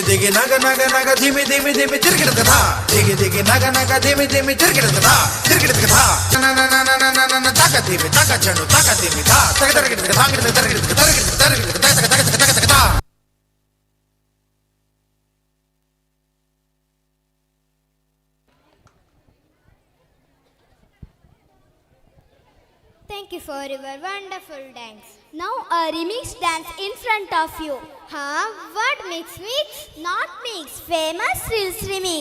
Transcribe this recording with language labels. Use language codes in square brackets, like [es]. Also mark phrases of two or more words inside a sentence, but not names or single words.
[en] ನಗ ನಗ ನಗ ಧಿಮಿ ಧಿಮಿ ಧಿಮಿ ತಿರುಗಿಡದ ದಿಗಿ ದಿಗಿ ನಗ ನಗ ಧಿಮಿ ಧಿಮಿ ತಿರುಗಿಡದ ತಕ ಧಿಮಿ ತಕ ಚಂಡು ತಕ ಧಿಮಿ ಧಾ ತಗ ತರಗಿಡದ ಧಾಂಗಿಡದ ತರಗಿಡದ ತರಗಿಡದ ತರಗಿಡದ ತಕ ತಕ ತಕ ತಕ ತಕ ಧಾ. Thank you for your wonderful dance. Now a remix dance in front of you. Huh? What mix? Not mix. Famous Reels remix.